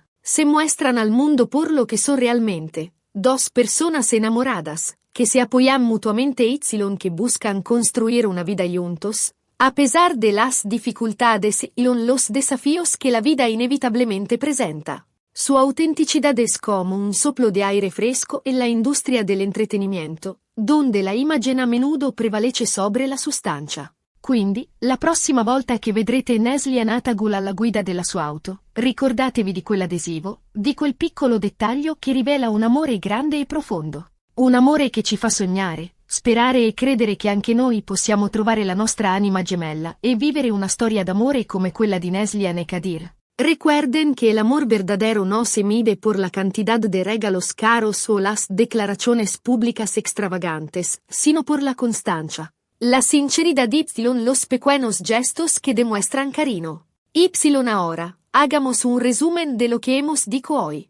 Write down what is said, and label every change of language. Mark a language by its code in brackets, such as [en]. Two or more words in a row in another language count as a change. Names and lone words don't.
[es] Se muestran al mundo por lo que son realmente. Dos personas enamoradas, que se apoyan mutuamente y que buscan construir una vida juntos, a pesar de las dificultades y los desafíos que la vida inevitablemente presenta. Su autenticidad es como un soplo de aire fresco en la industria del entretenimiento, donde la imagen a menudo prevalece sobre la sustancia. [it] Quindi, la prossima volta che vedrete Neslian Atagul alla guida della sua auto, ricordatevi di quell'adesivo, di quel piccolo dettaglio che rivela un amore grande e profondo. Un amore che ci fa sognare, sperare e credere che anche noi possiamo trovare la nostra anima gemella e vivere una storia d'amore come quella di Neslian e Kadir. [es] Recuerden que el amor verdadero no se mide por la cantidad de regalos caros o las declaraciones públicas extravagantes, sino por la constancia. La sinceridad y los pequeños gestos que demuestran cariño. Ahora, hagamos un resumen de lo que hemos dicho hoy.